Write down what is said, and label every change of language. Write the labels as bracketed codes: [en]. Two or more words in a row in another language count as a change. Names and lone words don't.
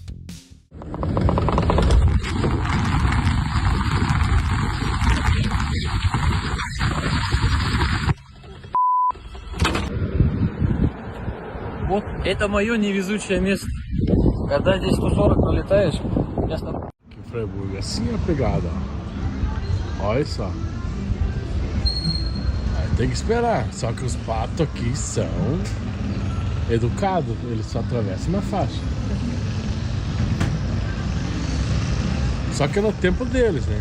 [ru] Вот это мое невезучее место. Когда здесь 140 пролетаешь, я [pt] Freiburg. Assim é a pegada, ó. Olha só. Aí tem que esperar. Só que os patos aqui são educados. Eles só atravessam na faixa. Só que é no tempo deles, né?